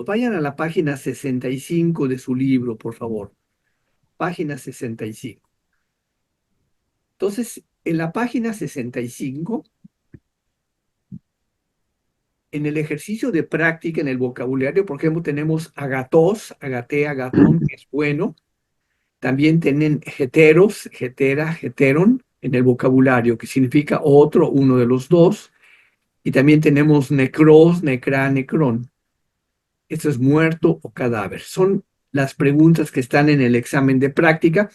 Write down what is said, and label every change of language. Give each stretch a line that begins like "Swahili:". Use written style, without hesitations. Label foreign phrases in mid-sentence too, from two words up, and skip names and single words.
Spanish: Vayan a la página 65 de su libro, por favor. Página 65. Entonces, en la página 65, en el ejercicio de práctica, en el vocabulario, por ejemplo, tenemos
Greek: ἀγαθός ἀγαθή ἀγαθόν,
Spanish: que es bueno. También tienen
Greek: ἕτερος ἑτέρα ἕτερον
Spanish: en el vocabulario, que significa otro, uno de los dos. Y también tenemos
Greek: νεκρός νεκρά νεκρόν.
Spanish: Esto es muerto o cadáver. Son las preguntas que están en el examen de práctica.